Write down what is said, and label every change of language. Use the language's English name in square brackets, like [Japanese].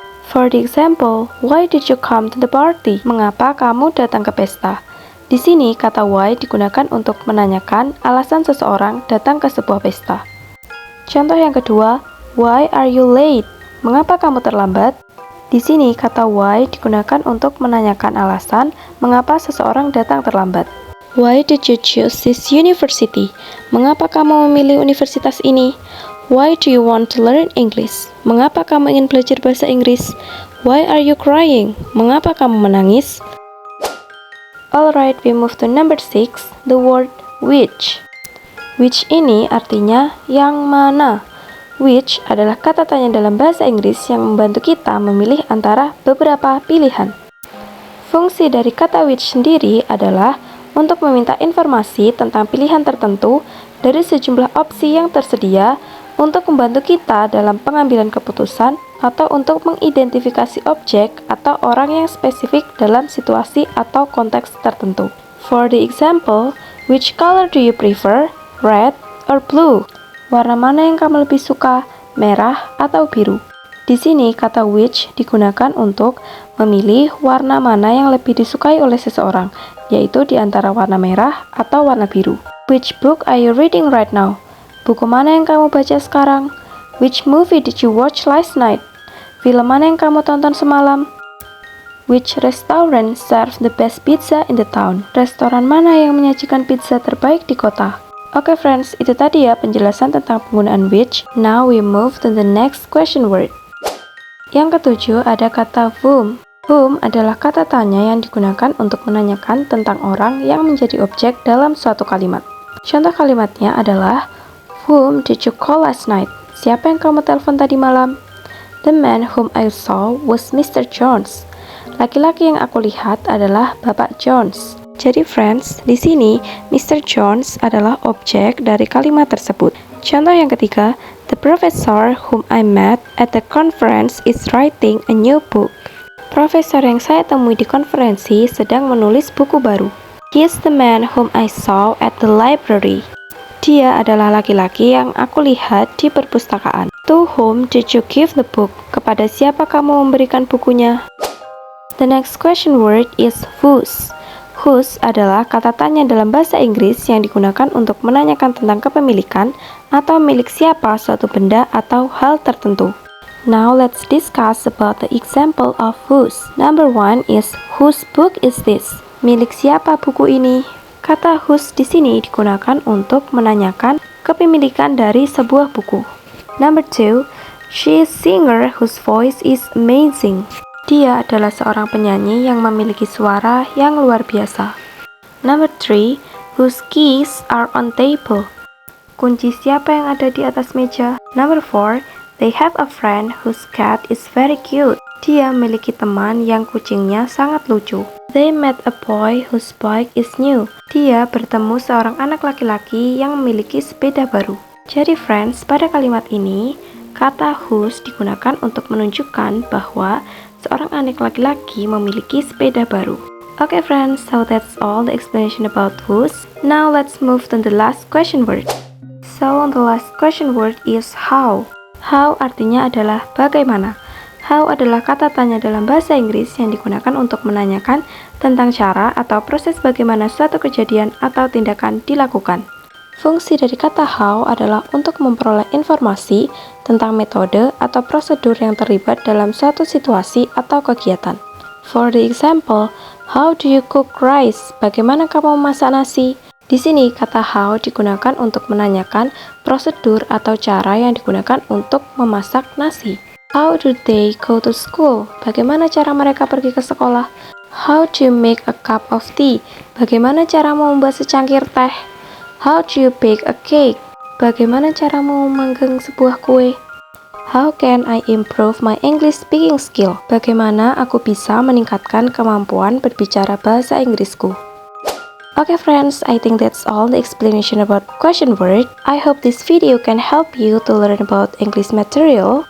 [English] For the example, why did you come to the party? [Indonesian] Mengapa kamu datang ke pesta? Di sini, kata why digunakan untuk menanyakan alasan seseorang datang ke sebuah pesta. Contoh yang kedua, [English] why are you late? [Indonesian] Mengapa kamu terlambat? Di sini, kata why digunakan untuk menanyakan alasan mengapa seseorang datang terlambat. [English] Why did you choose this university? [Indonesian] Mengapa kamu memilih universitas ini? [English] Why do you want to learn English? [Indonesian] Mengapa kamu ingin belajar bahasa Inggris? [English] Why are you crying? [Indonesian] Mengapa kamu menangis? [English] Alright, we move to number 6, the word which. [Indonesian] Which ini artinya yang mana. Which adalah kata tanya dalam bahasa Inggris yang membantu kita memilih antara beberapa pilihan. Fungsi dari kata which sendiri adalah untuk meminta informasi tentang pilihan tertentu dari sejumlah opsi yang tersedia untuk membantu kita dalam pengambilan keputusan atau untuk mengidentifikasi objek atau orang yang spesifik dalam situasi atau konteks tertentu. [English] For the example, which color do you prefer? Red or blue? [Indonesian] Warna mana yang kamu lebih suka? Merah atau biru? Di sini kata which digunakan untuk memilih warna mana yang lebih disukai oleh seseorang, yaitu di antara warna merah atau warna biru. [English] Which book are you reading right now? [Indonesian] Buku mana yang kamu baca sekarang? [English] Which movie did you watch last night? [Indonesian] Film mana yang kamu tonton semalam? [English] Which restaurant serves the best pizza in the town? [Indonesian] Restoran mana yang menyajikan pizza terbaik di kota? Oke friends, itu tadi ya penjelasan tentang penggunaan which. [English] Now we move to the next question word. [Indonesian] Yang ketujuh ada kata whom. Whom adalah kata tanya yang digunakan untuk menanyakan tentang orang yang menjadi objek dalam suatu kalimat. Contoh kalimatnya adalah, [English] whom did you call last night? [Indonesian] Siapa yang kamu telepon tadi malam? [English] The man whom I saw was Mr. Jones. [Indonesian] Laki-laki yang aku lihat adalah Bapak Jones. Jadi friends, di sini Mr. Jones adalah objek dari kalimat tersebut. Contoh yang ketiga, [English] the professor whom I met at the conference is writing a new book. [Indonesian] Profesor yang saya temui di konferensi sedang menulis buku baru. [English] He is the man whom I saw at the library. [Indonesian] Dia adalah laki-laki yang aku lihat di perpustakaan. [English] To whom did you give the book? [Indonesian] Kepada siapa kamu memberikan bukunya? [English] The next question word is whose. [Indonesian] Whose adalah kata tanya dalam bahasa Inggris yang digunakan untuk menanyakan tentang kepemilikan atau milik siapa suatu benda atau hal tertentu. [English] Now let's discuss about the example of whose. Number 1 is whose book is this? [Indonesian] Milik siapa buku ini? Kata whose di sini digunakan untuk menanyakan kepemilikan dari sebuah buku. [English] Number 2, she is singer whose voice is amazing. [Indonesian] Dia adalah seorang penyanyi yang memiliki suara yang luar biasa. [English] Number 3, whose keys are on table. [Indonesian] Kunci siapa yang ada di atas meja? [English] Number 4, they have a friend whose cat is very cute. [Indonesian] Dia memiliki teman yang kucingnya sangat lucu. [English] They met a boy whose bike is new. [Indonesian] Dia bertemu seorang anak laki-laki yang memiliki sepeda baru. Jadi friends, pada kalimat ini, kata whose digunakan untuk menunjukkan bahwa seorang anak laki-laki memiliki sepeda baru. [English] Okay friends, so that's all the explanation about whose. Now let's move to the last question word. So the last question word is how. [Indonesian] How artinya adalah bagaimana. How adalah kata tanya dalam bahasa Inggris yang digunakan untuk menanyakan tentang cara atau proses bagaimana suatu kejadian atau tindakan dilakukan. Fungsi dari kata how adalah untuk memperoleh informasi tentang metode atau prosedur yang terlibat dalam suatu situasi atau kegiatan. [English] For the example, how do you cook rice? [Indonesian] Bagaimana kamu memasak nasi? Di sini kata how digunakan untuk menanyakan prosedur atau cara yang digunakan untuk memasak nasi. [English] How do they go to school? [Indonesian] Bagaimana cara mereka pergi ke sekolah? [English] How do you make a cup of tea? [Indonesian] Bagaimana caramu membuat secangkir teh? [English] How do you bake a cake? [Indonesian] Bagaimana caramu memanggang sebuah kue? [English] How can I improve my English speaking skill? [Indonesian] Bagaimana aku bisa meningkatkan kemampuan berbicara bahasa Inggrisku? [English] Okay friends, I think that's all the explanation about question word. I hope this video can help you to learn about English material.